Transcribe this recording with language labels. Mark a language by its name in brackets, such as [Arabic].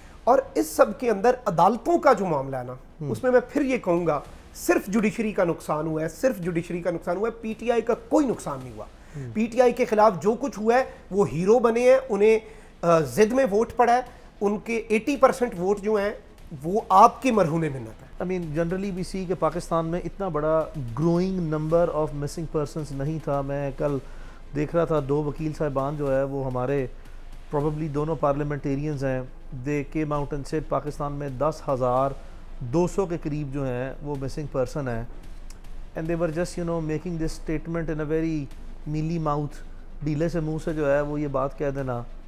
[Urdu] اور اس سب کے اندر عدالتوں کا جو معاملہ ہے نا اس میں پھر یہ کہوں گا صرف جوڈیشری کا نقصان ہوا ہے, صرف جوڈیشری کا نقصان ہوا ہے, پی ٹی آئی کا کوئی نقصان نہیں ہوا. پی ٹی آئی کے خلاف جو کچھ ہوا ہے وہ ہیرو بنے ہیں, انہیں ضد میں ووٹ پڑا ہے, ان کے 80% ووٹ جو ہیں وہ آپ کی مرہون منت ہے. [English] I mean generally we see [Urdu] کہ پاکستان میں اتنا بڑا [English] growing number of missing persons [Urdu] نہیں تھا. میں کل دیکھ رہا تھا 2 وکیل صاحبان جو ہے وہ ہمارے probably دونوں پارلیمنٹیرینز ہیں, [English] they came out and said [Urdu] Pakistan میں 10,200 کے قریب جو ہیں وہ مسنگ پرسن ہیں, [English] and they were just making this statement in a very mealy mouth, [Urdu] ڈھیلے سے منہ سے جو ہے وہ یہ بات کہہ دینا.